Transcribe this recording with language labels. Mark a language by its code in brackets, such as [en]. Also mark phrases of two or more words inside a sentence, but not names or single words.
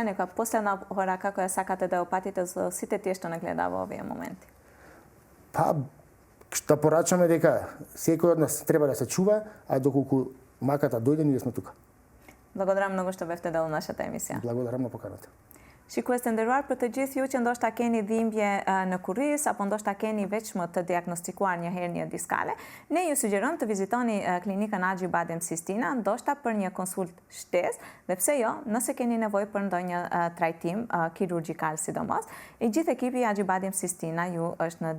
[mk] Некоја последна порака која сакате да опатите за сите тие што не гледа во овие моменти? Што порачаме дека секој од нас треба да се чува, а доколку маката дојде, ние сме тука. Благодарам многу што бевте дел од нашата емисија. Благодарам на поканата. [sq] Shikues të nderuar, për të gjithë ju që ndoshta keni dhimbje në kurriz apo ndoshta keni veç më të diagnostikuar një hernie diskale, ne ju sugjerojmë të vizitoni klinikën Agjibadem Sistina, ndoshta për një konsult shtesë, dhe pse jo, nëse keni nevojë për ndonjë trajtim kirurgjikal sidomos, e gjithë ekipi Agjibadem Sistina ju është në dispozicion.